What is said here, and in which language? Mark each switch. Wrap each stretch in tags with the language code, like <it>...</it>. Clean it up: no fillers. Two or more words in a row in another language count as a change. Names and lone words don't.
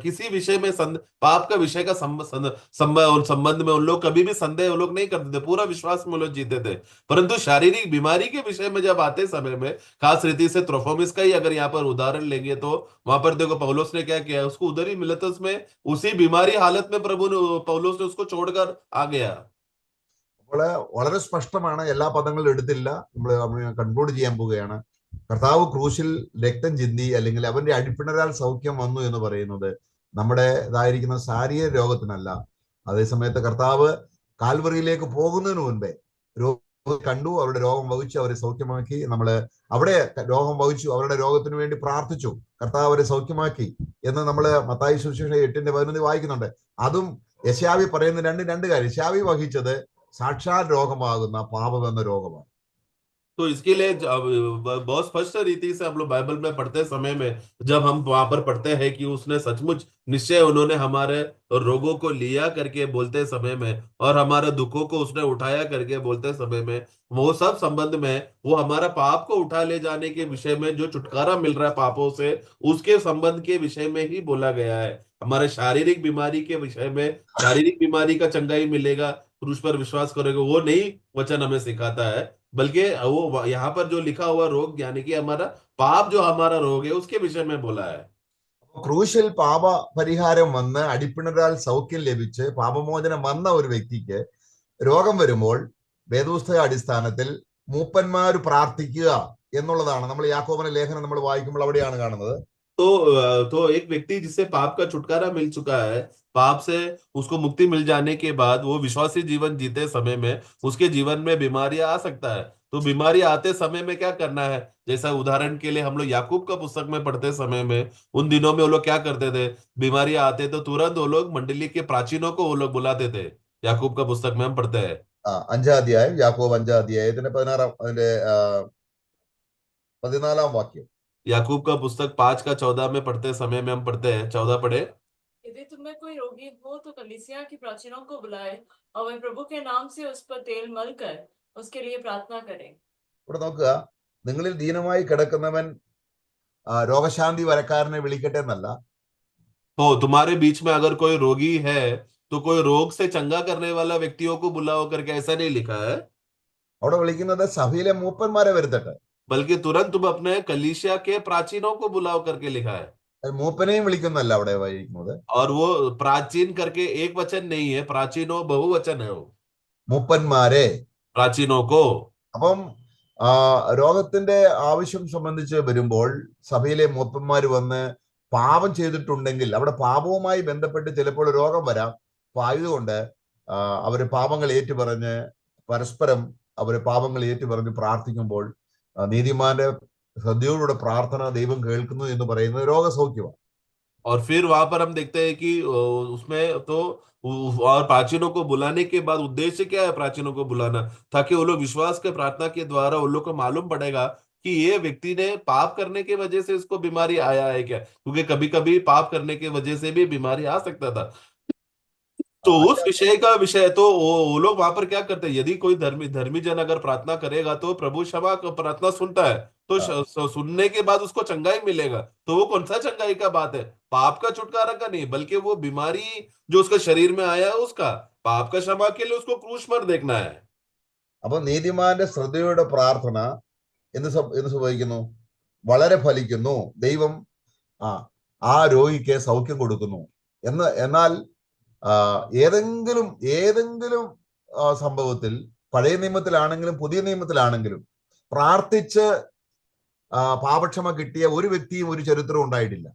<hi>किसी विषय में पाप का विषय का संबंध में उन लोग कभी भी संदेह उन लोग नहीं करते थे, पूरा विश्वास में लोग जीते थे। परंतु शारीरिक बीमारी के विषय में जब आते समय में, खास रीति से त्रोफिमस का ही अगर यहाँ पर उदाहरण लेंगे तो वहां पर देखो पौलुस ने क्या किया, उसको उधर ही मिलेतुस में उसी बीमारी हालत में प्रभु ने पौलुस ने उसको छोड़कर आ गया।</hi> <ml>അപ്പോൾ വളരെ സ്പഷ്ടമാണ്. എല്ലാ പദങ്ങളും എടുത്തില്ല, നമ്മൾ കൺക്ലൂഡ് ചെയ്യാൻ പോവുകയാണ്. കർത്താവ് ക്രൂശിൽ രക്തം ചിന്തി അല്ലെങ്കിൽ അവന്റെ അടിപ്പിണരാൽ സൗഖ്യം വന്നു എന്ന് പറയുന്നത് നമ്മുടെ ഇതായിരിക്കുന്ന ശാരീരിക രോഗത്തിനല്ല. അതേസമയത്ത് കർത്താവ് കാൽവറിയിലേക്ക് പോകുന്നതിന് മുൻപേ രോഗം കണ്ടു, അവരുടെ രോഗം വഹിച്ചു, അവരെ സൗഖ്യമാക്കി. നമ്മള് അവിടെ രോഗം വഹിച്ചു, അവരുടെ രോഗത്തിന് വേണ്ടി പ്രാർത്ഥിച്ചു, കർത്താവ് അവരെ സൗഖ്യമാക്കി എന്ന് നമ്മള് മത്തായി സുവിശേഷം 8:11 വായിക്കുന്നുണ്ട്. അതും യെശയ്യാവി പറയുന്ന രണ്ട് കാര്യം. യെശയ്യാവി വഹിച്ചത് സാക്ഷാൽ രോഗമാകുന്ന പാപം എന്ന രോഗമാണ്.</ml> <hi>तो इसके लिए बहुत स्पष्ट रीति से हम लोग बाइबल में पढ़ते समय में जब हम वहां पर पढ़ते हैं कि उसने सचमुच निश्चय उन्होंने हमारे रोगों को लिया करके बोलते समय में और हमारे दुखों को उसने उठाया करके बोलते समय में, वो सब संबंध में वो हमारा पाप को उठा ले जाने के विषय में जो छुटकारा मिल रहा है पापों से, उसके संबंध के विषय में ही बोला गया है। हमारे शारीरिक बीमारी के विषय में, शारीरिक बीमारी का चंगाई मिलेगा क्रूस पर विश्वास करेगा, वो नहीं वचन हमें सिखाता है, बल्कि वो यहाँ पर जो लिखा हुआ रोग यानी कि हमारा पाप जो हमारा रोग है उसके विषय में बोला है।</hi> <ml>ക്രൂശിൽ പാപ പരിഹാരം വന്ന് അടിപ്പിണരാൽ സൗഖ്യം ലഭിച്ച് പാപമോചനം വന്ന ഒരു വ്യക്തിക്ക് രോഗം വരുമ്പോൾ വേദപുസ്തക അടിസ്ഥാനത്തിൽ മൂപ്പന്മാർ പ്രാർത്ഥിക്കുക എന്നുള്ളതാണ്. നമ്മൾ യാക്കോബിന്റെ ലേഖനം നമ്മൾ വായിക്കുമ്പോൾ അവിടെയാണ് കാണുന്നത്.</ml> <hi>तो एक व्यक्ति जिसे पाप का छुटकारा मिल चुका है, पाप से उसको मुक्ति मिल जाने के बाद वो विश्वासी जीवन जीते समय में उसके जीवन में बीमारियां आ सकता है। तो बीमारी आते समय में क्या करना है, जैसा उदाहरण के लिए हम लोग याकूब का पुस्तक में पढ़ते समय में उन दिनों में वो लोग क्या करते थे, बीमारियां आते तो तुरंत वो लोग मंडली के प्राचीनों को वो लोग बुलाते थे। याकूब का पुस्तक में हम पढ़ते हैं</hi> <ml>5-ാം അധ്യായം, യാക്കോബ് 5-ാം അധ്യായത്തിന്റെ 14 വാക്യം.</ml> <hi>याकूब का पुस्तक 5 का 14 में पढ़ते समय में हम पढ़ते हैं, 14 पढ़े। यदि तुम्हें कोई रोगी हो तो कलीसिया की प्राचीनों को बुलाए और वे प्रभु के नाम से उस पर तेल मल कर उसके लिए प्रार्थना करें।</hi> <ml>ഇവിടെ നോക്കുക, നിങ്ങളിൽ ദീനമായി കിടക്കുന്നവൻ രോഗശാന്തി വരക്കാരനെ വിളിക്കട്ടെ എന്നല്ല.</ml> <hi>तो तुम्हारे बीच में अगर कोई रोगी है तो कोई रोग से चंगा करने वाला व्यक्तियों को बुलाओ करके ऐसा नहीं लिखा है,</hi> <ml>അവിടെ വിളിക്കുന്നത് സഭയിലെ മൂപ്പന്മാരെ വരുത്തട്ടെ.</ml> <hi>बल्कि तुरंत तुम अपने कलीसिया के प्राचीनों को बुलाओ करके लिखा है।</hi> <ml>മൂപ്പനെയും വിളിക്കുന്നല്ല അവിടെ വായിക്കുന്നത്.</ml> <hi>और वो प्राचीन करके एक वचन नहीं है, प्राचीनों बहुवचन है, वो</hi> <ml>മൂപ്പന്മാരെ.</ml> <hi>प्राचीनों को।</hi> <ml>അപ്പം രോഗത്തിന്റെ ആവശ്യം സംബന്ധിച്ച് വരുമ്പോൾ സഭയിലെ മൂപ്പന്മാര് വന്ന് പാപം ചെയ്തിട്ടുണ്ടെങ്കിൽ അവിടെ പാപവുമായി ബന്ധപ്പെട്ട് ചിലപ്പോൾ രോഗം വരാം. അപ്പൊ ആയതുകൊണ്ട് അവര് പാപങ്ങൾ ഏറ്റുപറഞ്ഞ് പരസ്പരം അവര് പാപങ്ങൾ ഏറ്റുപറഞ്ഞ് പ്രാർത്ഥിക്കുമ്പോൾ നീതിമാന്റെ ശ്രദ്ധയോടുകൂടെ പ്രാർത്ഥന ദൈവം കേൾക്കുന്നു എന്ന് പറയുന്നത് രോഗസൗഖ്യമാണ്.</ml> <hi>और फिर वहां पर हम देखते हैं कि उसमें तो और प्राचीनों को बुलाने के बाद उद्देश्य क्या है, प्राचीनों को बुलाना ताकि वो लोग विश्वास के प्रार्थना के द्वारा उन लोग को मालूम पड़ेगा कि ये व्यक्ति ने पाप करने की वजह से इसको बीमारी आया है क्या, क्योंकि कभी कभी पाप करने की वजह से भी बीमारी आ सकता था। तो उस विषय का विषय तो वो लोग वहां पर क्या करते हैं, यदि कोई धर्मी जन अगर प्रार्थना करेगा तो प्रभु क्षमा प्रार्थना सुनता है, तो हाँ, सुनने के बाद उसको चंगाई मिलेगा, तो वो कौन सा चंगाई का बात है? पाप का छुटकारा का नहीं, बल्कि वो बीमारी जो उसके शरीर में आया है उसका, पाप का क्षमा के लिए उसको क्रूस पर देखना है।</hi> <ml>അപ്പൊ നീതിമാന്റെ ശ്രദ്ധയുടെ പ്രാർത്ഥന എന്ത് സംഭവിക്കുന്നു? വളരെ ഫലിക്കുന്നു. ദൈവം ആ ആ രോഗിക്ക് സൗഖ്യം കൊടുക്കുന്നു. എന്നാൽ ആ, ഏതെങ്കിലും ഏതെങ്കിലും സംഭവത്തിൽ പഴയ നിയമത്തിലാണെങ്കിലും പുതിയ നിയമത്തിലാണെങ്കിലും പ്രാർത്ഥിച്ച് പാപക്ഷമ കിട്ടിയ ഒരു വ്യക്തിയും ഒരു ചരിത്രവും ഉണ്ടായിട്ടില്ല.</ml>